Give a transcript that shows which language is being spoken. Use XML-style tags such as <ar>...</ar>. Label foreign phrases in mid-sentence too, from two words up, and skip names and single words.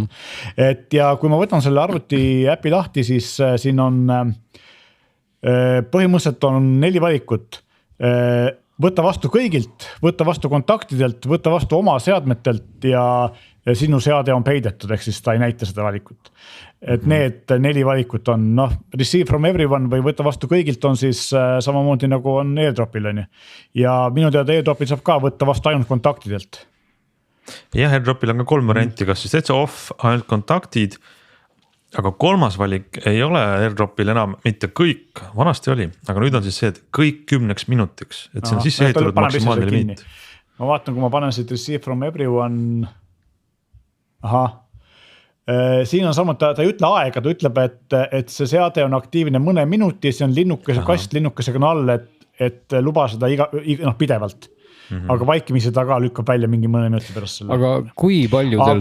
<et>Et ja kui ma võtan selle arvuti äpi lahti, siis siin on põhimõtteliselt on 4 valikut. Võtta vastu kõigilt, võtta vastu kontaktidelt, võtta vastu oma seadmetelt ja sinu seade on peidetud, ehk siis ta ei näita seda valikut. Et need 4 valikut on,</et> <en>receive from everyone</en> <et>või võtta vastu kõigilt on siis samamoodi nagu on AirDropil on ju. Ja minu teada AirDropil saab ka võtta vastu ainult kontaktidelt. jah, AirDropil on ka 3 varianti, kas siis täitsa off, ainult kontaktid. Aga 3. valik ei ole AirDropil enam mitte kõik, vanasti oli, aga nüüd on siis see, et kõik 10 minutiks, et see on sisse ehitatud maksimaalne limiit. Ma vaatan, kui ma panen siit</et> <en>receive from everyone.</en> <et>Siin on samuti, ta ei ütle aega, ta ütleb, et see seade on aktiivne mõne minuti, see on linnukese kast linnukesega on all, et luba seda pidevalt. Aga vaikimisi ta ka lükkab välja mingi mõne minuti pärast selle. Aga kui paljudel</et>